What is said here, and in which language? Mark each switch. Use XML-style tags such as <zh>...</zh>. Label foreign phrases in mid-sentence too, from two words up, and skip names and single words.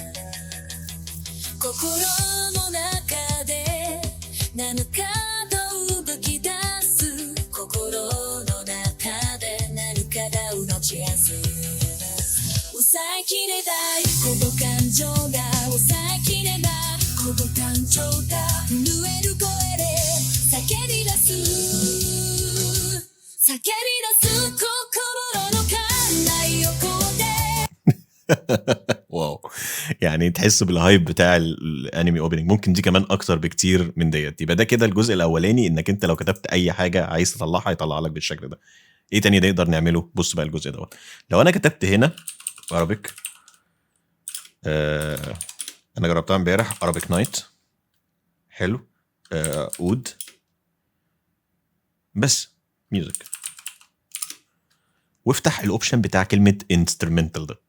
<ja>心の中で何かと動き出す心の中で何かが動き出す抑えきれないこの感情が抑えきれないこの感情が震える声で叫び出す叫び出す心の寛大横で</ja> <ar>واو، يعني تحس بالهايب بتاع</ar> <en>anime opening.</en> <ar>ممكن دي كمان اكتر بكتير من ديت. يبقى ده كده الجزء الاولاني، انك انت لو كتبت اي حاجه عايز تطلعها يطلع لك بالشكل ده. ايه تاني نقدر نعمله؟ بص بقى الجزء دوت، لو انا كتبت هنا ارابيك، انا جربتها امبارح،</ar> <en>Arabic night,</en> <ar>حلو،</ar> <en>add bass music,</en> <ar>وافتح الاوبشن بتاع كلمه انسترومنتال ده.</ar>